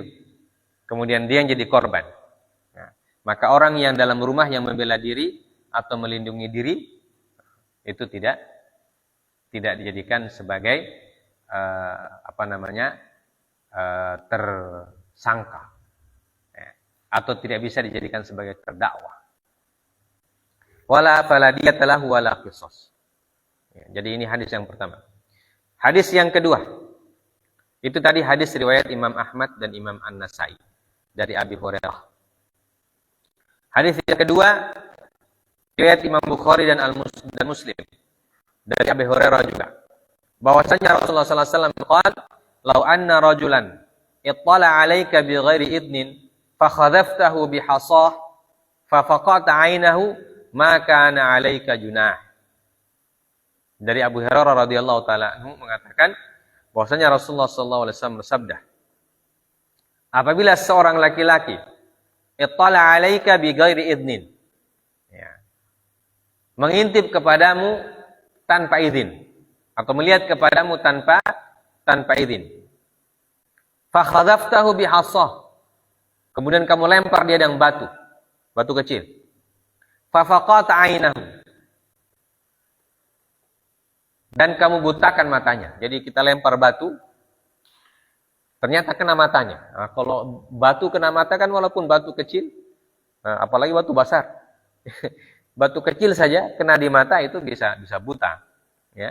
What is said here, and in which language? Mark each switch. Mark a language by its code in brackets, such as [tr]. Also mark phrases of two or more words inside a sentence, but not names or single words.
[id] Kemudian dia yang jadi korban. Nah, maka orang yang dalam rumah yang membela diri atau melindungi diri itu tidak dijadikan sebagai tersangka, ya, atau tidak bisa dijadikan sebagai terdakwa. [ar] ولا فلا دية له ولا قصاص. [id] Ya, jadi ini hadis yang pertama. Hadis yang kedua, itu tadi hadis riwayat Imam Ahmad dan Imam An-Nasai dari Abi Hurairah. Hadis yang kedua riwayat Imam Bukhari dan Muslim dari Abi Hurairah juga. [ar] Bahwasanya رسول الله صلى الله عليه وسلم قال لو أن رجلا اطلع عليك بغير إذن فخذفته بحصاة ففقأ عينه ما كان عليك جناح." [id] Dari Abu Hurairah [ar] رضي الله تعالى عنه [id] mengatakan bahwasanya Rasulullah [ar] صلى الله عليه وسلم [id] bersabda, apabila seorang laki-laki [ar] اطلع عليك بغير إذن, [id] ya, mengintip kepadamu tanpa izin, atau melihat kepadamu tanpa izin. [ar] فخذفته بحصاة. [id] Kemudian kamu lempar dia dengan batu kecil. [ar] ففقأ عينه. [id] Dan kamu butakan matanya. Jadi kita lempar batu, ternyata kena matanya. Nah, kalau batu kena mata kan walaupun batu kecil, nah, apalagi batu besar. Batu kecil saja kena di mata itu bisa buta, ya.